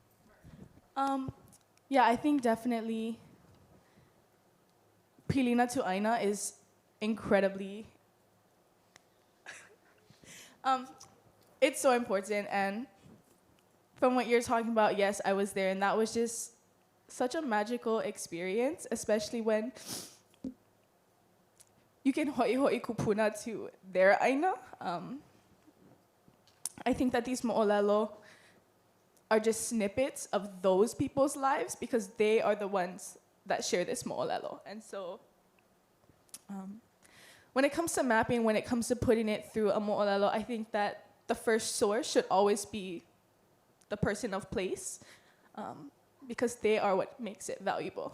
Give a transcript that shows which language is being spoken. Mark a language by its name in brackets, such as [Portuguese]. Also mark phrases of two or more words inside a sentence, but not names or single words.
[English] Yeah, I think definitely pilina to aina is incredibly it's so important. And from what you're talking about, yes, I was there, and that was just such a magical experience, especially when you can [Hawaiian] hoʻihoʻi kupuna [English] to their aina. I think that these mo'olelo are just snippets of those people's lives because they are the ones that share this mo'olelo. And so when it comes to mapping, when it comes to putting it through a mo'olelo, I think that the first source should always be the person of place, because they are what makes it valuable.